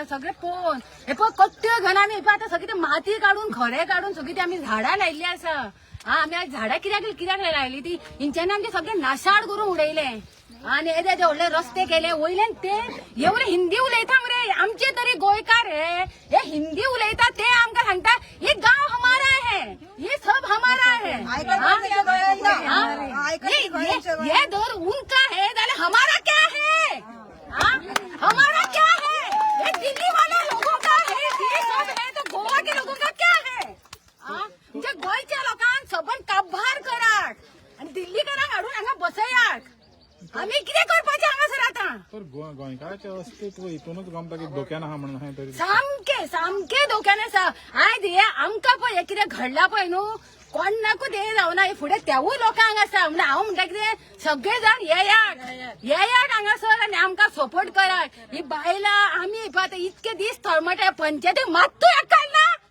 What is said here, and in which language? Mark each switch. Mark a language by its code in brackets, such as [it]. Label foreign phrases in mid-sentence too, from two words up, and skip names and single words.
[kok] सगळें पळोवन हे पळय कट्ट्यो घेवन आमी आतां सगळी ते माती काडून खरे काडून सगळी ती आमी झाडां लायिल्ली आसा आमी आज झाडां कित्याक लायली ती हेंच्यांनी आमचे सगळे नाशाड करून उडयले आणि येदे व्हडले रस्ते केले वयल्यान ते एवढे हिंदी उलयता मरे आमचे तरी गोंयकार हे हिंदी उलयता ते आमकां सांगता [hi] ये गांव हमारा है ये सब हमारा है ये दर उनका है जाल्यार हमारा क्या है हमारा क्या है ये दिल्ली वाले लोगों का है ये सब है तो गोवा के लोगों का क्या है [kok] म्हणजे गोंयच्या लोकांक सबन काबार करात आणि दिल्लीकारांक हाडून हांगा बसयात आम्ही कितें करपाचें हांगासर आतां तर गोंयकाराचें अस्तित्व हितूनच गमता की धोक्यान आहा म्हणून हांवें तरी सामके धोक्यान आसा आयज हे आमकां पळय हे कितें घडलां पळय न्हू कोणाकूच हे जावना हे फुडें तेवूय लोकांक आसा म्हणजे हांव म्हणटा कितें सगळे जाण येयात हांगासर आनी आमकां सपोर्ट करात ही बायलां आमी आतां इतके दीस थळमटे पंचायतीक मात्तूय अक्कल ना